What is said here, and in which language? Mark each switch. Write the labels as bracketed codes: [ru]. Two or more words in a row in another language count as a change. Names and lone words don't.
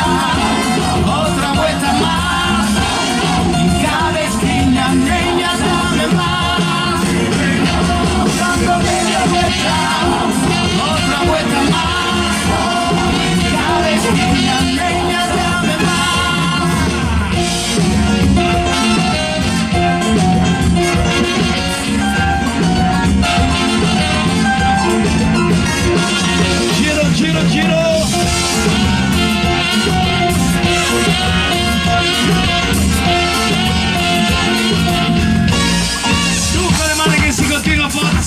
[es] Otra vuelta más, y cada esquina, niña, dame más. Dando media vuelta, otra vuelta más, y cada esquina, niña, dame más. [it] Giro, giro, giro. Su con le mani che si continua forza.